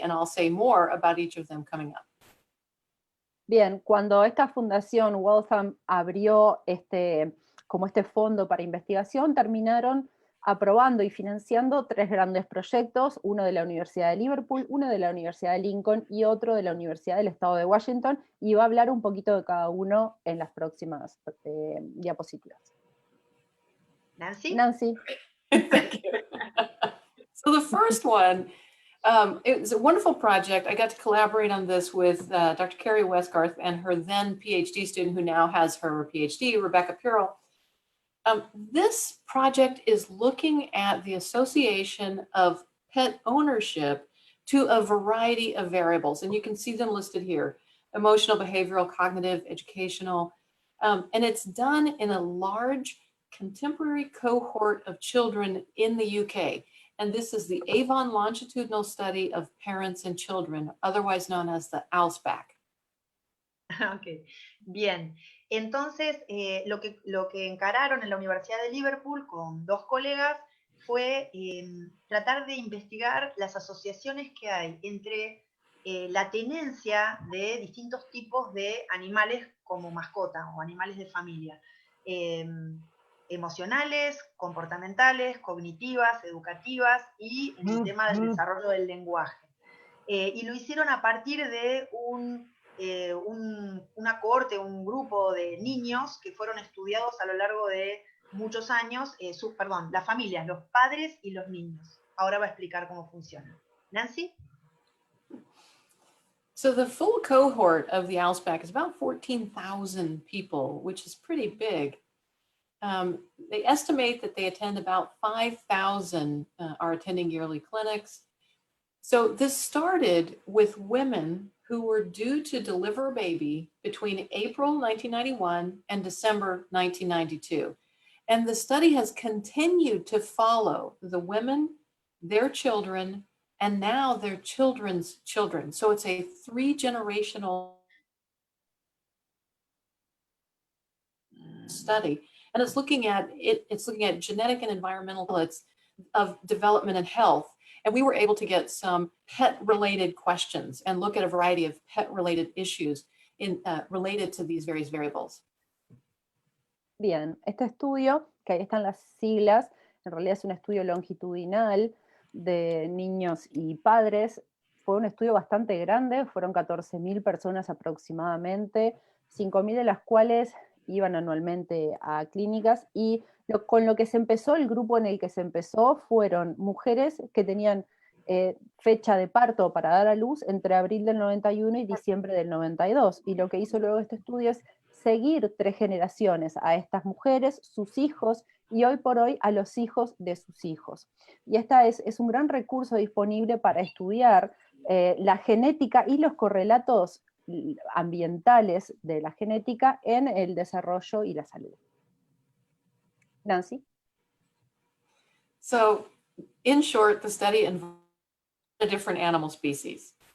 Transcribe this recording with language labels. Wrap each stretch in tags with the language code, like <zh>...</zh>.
<en>And I'll say more about each of them coming up.</en> <es>Bien, cuando esta fundación Waltham abrió como este fondo para investigación, terminaron aprobando y financiando 3 grandes proyectos, uno de la Universidad de Liverpool, uno de la Universidad de Lincoln y otro de la Universidad del Estado de Washington, y va a hablar un poquito de cada uno en las próximas diapositivas. Nancy? Nancy.</es> <en>Thank you. So the first one, it was a wonderful project. I got to collaborate on this with Dr. Carrie Westgarth and her then PhD student who now has her PhD, Rebecca Pirrell. This project is looking at the association of pet ownership to a variety of variables, and you can see them listed here: emotional, behavioral, cognitive, educational, and it's done in a large contemporary cohort of children in the UK. And this is the Avon Longitudinal Study of Parents and Children, otherwise known as the ALSPAC.</en> <es>Ok, bien. Entonces, lo que encararon en la Universidad de Liverpool con 2 colegas fue tratar de investigar las asociaciones que hay entre la tenencia de distintos tipos de animales como mascota o animales de familia, emocionales, comportamentales, cognitivas, educativas y en el tema del desarrollo del lenguaje. Y lo hicieron a partir de una cohorte, un grupo de niños que fueron estudiados a lo largo de muchos años, las familias, los padres y los niños. Ahora va a explicar cómo funciona. Nancy?</es> <en>So the full cohort of the ALSPAC is about 14,000 people, which is pretty big. They estimate that they attend about 5,000 are attending yearly clinics. So this started with women who were due to deliver a baby between April 1991 and December 1992. And the study has continued to follow the women, their children, and now their children's children. So it's a 3-generational study. And it's looking at genetic and environmental pillars of development and health. And we were able to get some pet-related questions and look at a variety of pet-related issues related to these various variables.</en> <es>Bien, este estudio, que ahí están las siglas, en realidad es un estudio longitudinal de niños y padres. Fue un estudio bastante grande, fueron 14.000 personas aproximadamente, 5.000 de las cuales iban anualmente a clínicas, y con lo que se empezó, el grupo en el que se empezó fueron mujeres que tenían fecha de parto para dar a luz entre abril del 91 y diciembre del 92, y lo que hizo luego este estudio es seguir 3 generaciones a estas mujeres, sus hijos, y hoy por hoy a los hijos de sus hijos. Y esta es un gran recurso disponible para estudiar la genética y los correlatos ambientales de la genética en el desarrollo y la salud. Nancy?</es> <en>So, in short, the study involved different animal species.</en>